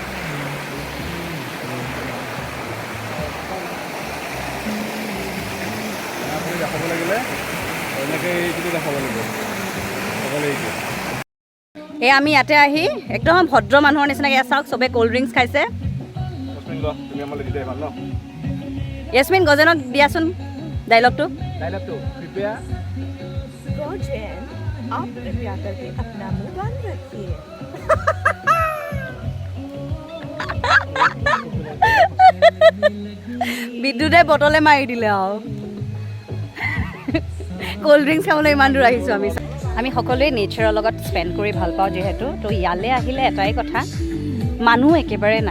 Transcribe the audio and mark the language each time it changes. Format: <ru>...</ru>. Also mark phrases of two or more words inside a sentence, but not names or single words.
<as>দেখাব লাগিলে এনেকৈ এইটো দেখাব লাগিব, অকলে এইটো। এই আমি ইয়াতে আহি একদম ভদ্ৰ মানুহৰ নিচিনাকৈ চাওক, চবেই</as> <en>cold drinks</en> <as>খাইছে। তুমি আমালৈ দিলে ভাল ন? য়েছমিন গজেনক দিয়াচোন ডাইলগটো। প্ৰিপেয়াৰ</as> <hi>गॉर्जियन, आप कृपया करके अपना मुंह बंद रखिए।</hi> <as>বিদ্যুতে বটলে মাৰি দিলে আৰু।</as> <en>cold drinks</en> <as>খাবলৈ ইমান দূৰ আহিছোঁ আমি। আমি সকলোৱে নেচাৰৰ লগত স্পেণ্ড কৰি ভাল পাওঁ যিহেতু, তো ইয়ালৈ আহিলে এটাই কথা, মানুহ একেবাৰে নাই।</as>